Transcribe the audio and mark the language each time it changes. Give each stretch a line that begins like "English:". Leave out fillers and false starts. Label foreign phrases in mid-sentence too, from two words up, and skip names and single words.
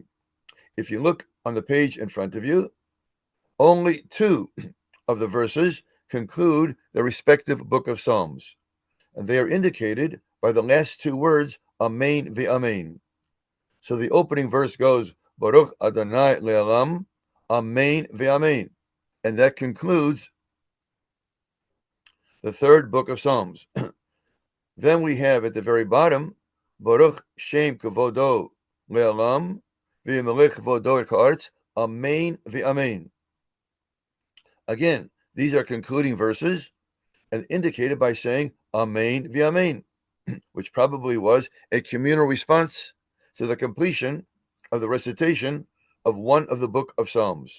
English: If you look on the page in front of you, only 2 of the verses conclude the respective book of Psalms, and they are indicated by the last 2 words,
Hebrew: אמן ואמן.
English: So the opening verse goes,
Hebrew: ברוך אדוני לעולם, אמן ואמן.
English: And that concludes the 3rd book of Psalms. Then we have at the very bottom,
Hebrew: ברוך שם כבודו לעולם, ומלך כבודו את הארץ, אמן ואמן.
English: Again, these are concluding verses and indicated by saying
Hebrew: אמן ואמן,
English: which probably was a communal response to the completion of the recitation of one of the book of Psalms.